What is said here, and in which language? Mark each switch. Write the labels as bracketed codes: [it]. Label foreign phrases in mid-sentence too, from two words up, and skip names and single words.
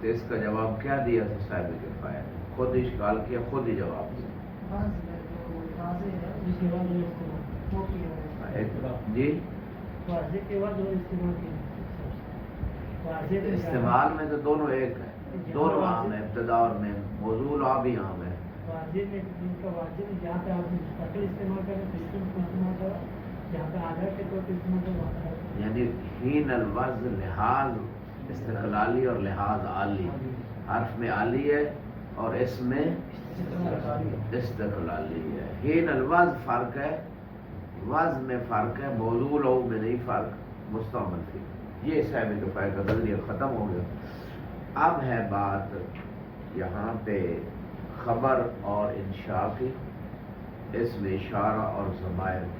[ur] اس کا جواب کیا دیا تھا صاحب کفایہ نے؟ خود اشکال کیا، خود ہی جواب دیا. جی استعمال میں تو دونوں ایک ہے، دونوں عام ہے، ابتدا اور میں. [ar] موضوع لہو [ur] بھی عام ہے. [ar] یعنی حین الوضع لحاظ استقلالی اور لحاظ عالی. [ur] حرف میں عالی ہے اور اس میں استقلالی ہے. [ar] حین الوضع [ur] فرق ہے، وضع میں فرق ہے، [ar] موضوع لہو [ur] میں نہیں فرق، [ar] مستعمل فی. [ur] یہ صاحب کفایہ کا نظریہ ختم ہو گیا. اب ہے بات یہاں پہ خبر اور انشاء کی، اسم اشارہ اور ضمائر کی.